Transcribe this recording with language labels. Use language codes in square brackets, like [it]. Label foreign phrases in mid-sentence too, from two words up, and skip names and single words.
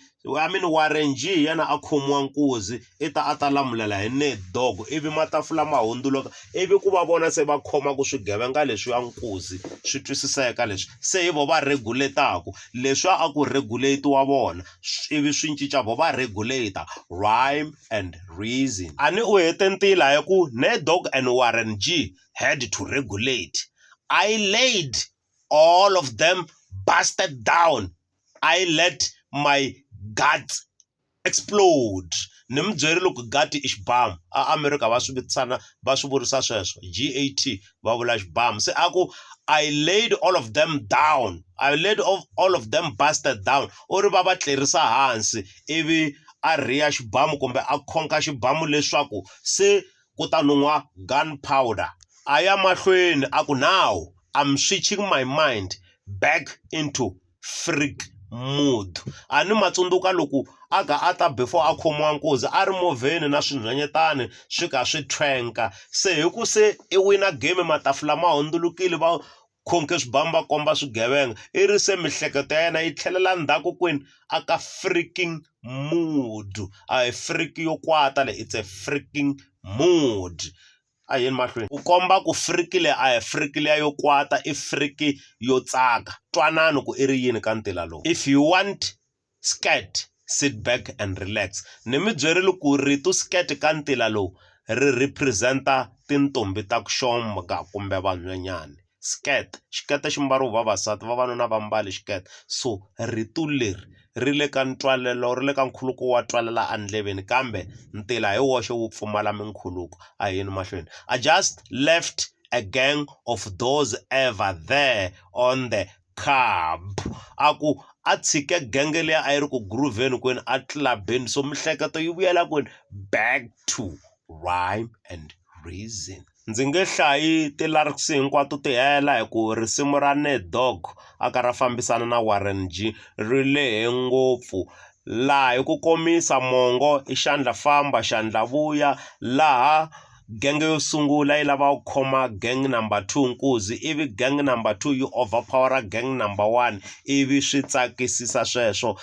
[en] I mean [ts] Warren G yana a khomiwa nkuzi I ta lamulela hi Nate Dogg. Ivi matafula ma hundzuluka ivi ku va vona se va khoma ku swigevenga leswi ya nkuzi swi twisiseka leswi. Se hi vo va regulataku leswi a ku regulate wa vona ivi swi cinca vo va regulator. [en] Rhyme and reason. [ts] A ni u hete ntila hi ku [en] Nate Dogg and Warren G had to regulate. I laid all of them busted down. I let my guts explode. [ts] Ni mi byerile ku gut I xibamu. A America va swi vitisana va swi vurisa sweswo GAT va vula xibamu. Se a ku [en] I laid all of them down. I laid all of them busted down. [ts] U ri va va tlerisa hansi ivi a riya xibamu kumbe a khonka xibamu leswaku se kuta nun'wa gunpowder. A ya mahlweni a ku [en] now I'm switching my mind back into freak mood. [ts] A ni matsundzuka loko a ga a ta before a khomiwa nkuzi a ri movheni na swinhwanyetani swi ka swi tshwenka. Se hi ku se i wina game matafula ma hundzulukile va khonke swibamu va komba swigevenga i ri se mihleketo ya yena yi tlhelela ndzhaku kwini aka [en] freaking mood. [ts] A hi freak yo kwata le, [en] it's a freaking mood. [ts] A yeni mahlweni ku komba ku friki le a hi friki leya yo kwata i friki yo tsaka. Twanani ku i ri yini ka ntila lowu. [en] If you want skirt, sit back and relax. [ts] Ni mi byerile ku rito skirt ka ntila lowu ri representa tintombi ta ku xomga kumbe vanhwanyani. Skirt, xikete xi mbariwa vavasati, vavanuna va mbali xikete. So rito leri ri le ka ntwalelo, ri le ka nkhuluko wa twalela andleveni, kambe ntila hi woxe wu pfumala minkhuluko. A yeni mahlweni. [en] I just left a gang of those ever there on the curb. [ts] Aku a tshike genge leya a yi ri ku grooveni kwini a tlabeni, so mihleketo yi vuyela kwini [en] back to rhyme and reason. [ts] Ndzi nge hlayi ti-lyrics hinkwato ti hela hi ku risimu ra Ned Dogg aka ra fambisana na Warren G ri lehe ngopfu, laha hi ku komisa mongo i xandla famba xandla vuya, laha genge yo sungula yi lava ku khoma [en] gang number 2 [ts] nkuzi, ivi [en] gang number 2 [ts] yi overpowera [en] gang number 1, [ts] ivi swi tsakisisa sweswo.